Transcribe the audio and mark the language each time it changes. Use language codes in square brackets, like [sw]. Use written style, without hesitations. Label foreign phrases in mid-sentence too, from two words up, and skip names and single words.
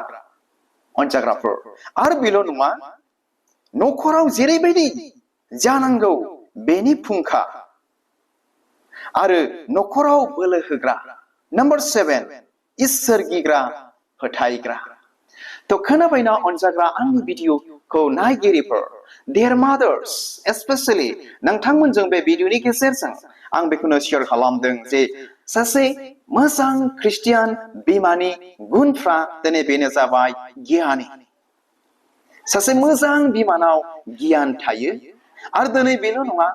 [brx] अनजाग्राफोर, आरो बेल' नङा, नखराव जेरैबायदि जानांगौ बेनि फुंखा आरो नखराव बोलो होग्रा। नाम्बार सेभेन, इसोर गिग्रा, फोथायग्रा। तो खोनाबायना अनजाग्रा आंनि भिडिअखौ नायगिरिफोर [en] dear mothers especially [brx] नोंथांमोनजों बे भिडिअनि गेजेरजों आं बेखौनो शेयार खालामदों जे सासे मोजां ख्रिस्टियान बिमानि गुनफ्रा दिनै बेनो जाबाय गियानि सासे मोजां बिमानाव गियान थायो आरो दिनै बेल' नङा